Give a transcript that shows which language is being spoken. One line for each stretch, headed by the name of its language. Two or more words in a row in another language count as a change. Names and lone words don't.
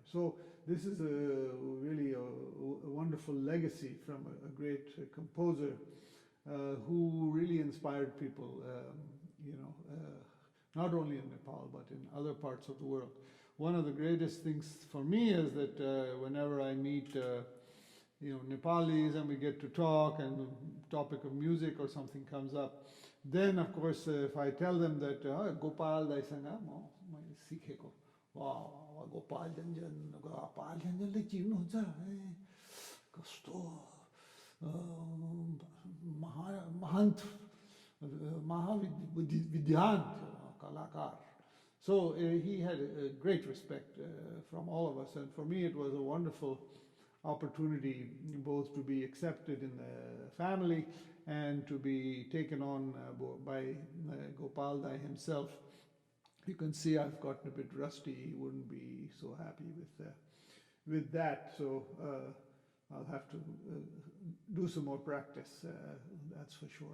English: So this is really a wonderful legacy from a great composer who really inspired people, you know, not only in Nepal but in other parts of the world. One of the greatest things for me is that whenever I meet you know, Nepalis and we get to talk and the topic of music or something comes up, then of course if I tell them that
Nepali: गोपाल दाइसँग मो सिकेको,
English: wow,
Nepali: Gopal Yonjan le चिन्नुहुन्छ कस्तो महन्त महाविद्वान कलाकार.
English: So he had a great respect from all of us, and for me it was a wonderful opportunity both to be accepted in the family and to be taken on by Gopal Dai himself. You can see I've gotten a bit rusty. He wouldn't be so happy with that, so I'll have to do some more practice, that's for sure.